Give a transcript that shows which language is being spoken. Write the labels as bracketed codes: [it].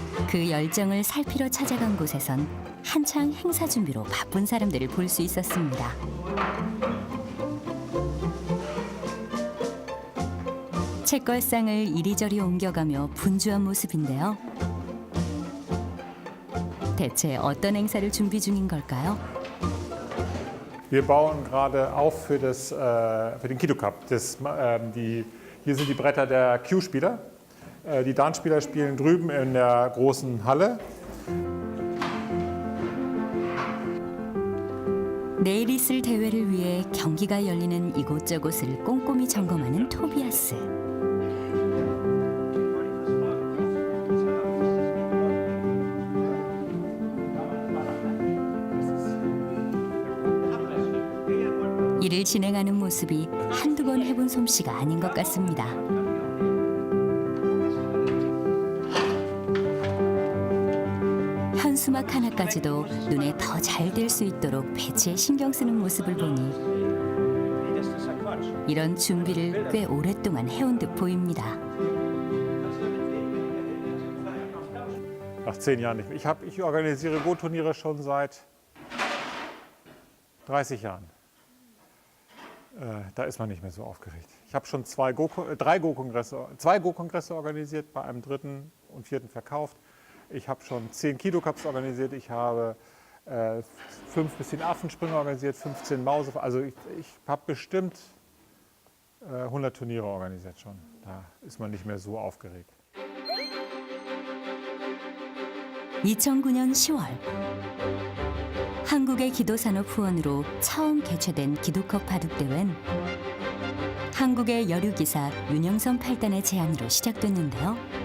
[ko] 그 열정을 살피러 찾아간 곳에선 한창 행사 준비로 바쁜 사람들을 볼 수 있었습니다. 책걸상을 이리저리 옮겨가며 분주한 모습인데요. 대체 어떤 행사를 준비 중인 걸까요? [de] Wir bauen gerade auf für den Kido Cup. Hier sind die Bretter der Q-Spieler. Die Dan-Spieler spielen drüben in der großen Halle. [ko] 내일 있을 대회를 위해 경기가 열리는 이곳저곳을 꼼꼼히 점검하는 토비아스. 일을 진행하는 모습이 한두 번 해본 솜씨가 아닌 것 같습니다. 현수막 하나까지도 눈에 더 잘 들 수 있도록 배치에 신경 쓰는 모습을 보니 이런 준비를 꽤 오랫동안 해온 듯 보입니다. [de] Nach 10 Jahren nicht mehr. Ich organisiere Go-Turniere schon seit 30 Jahren. Da ist man nicht mehr so aufgeregt. Ich habe schon 2 Go-Kongresse organisiert, bei einem 3. und 4. verkauft. Ich habe schon 10 Kido-Cups organisiert. Ich habe 5 bis 10 Affensprünge organisiert, 15 Mause. Also ich habe bestimmt 100 Turniere organisiert schon. Da ist man nicht mehr so aufgeregt. [ko] 2009년 10월 한국의 기도산업 후원으로 처음 개최된 기도컵 바둑대회는 한국의 여류기사 윤영선 8단의 제안으로 시작됐는데요.